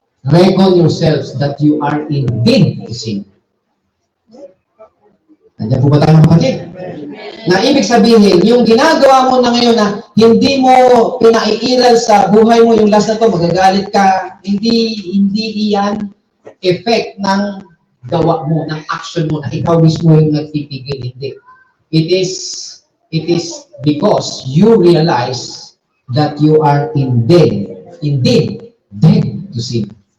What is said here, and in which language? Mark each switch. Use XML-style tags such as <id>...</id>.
<en>Reckon yourselves that you are indeed to sin.</en> <tl>Nandiyan po ba tayo mga kapatid? Na ibig sabihin, yung ginagawa mo na ngayon na hindi mo pinaiiral sa buhay mo yung last na to, magagalit ka, hindi iyan effect ng gawa mo, ng action mo, na ikaw mismo yung nagpipigil, hindi.</tl> <en>It is because you realize that you are indeed dead to sin.</en>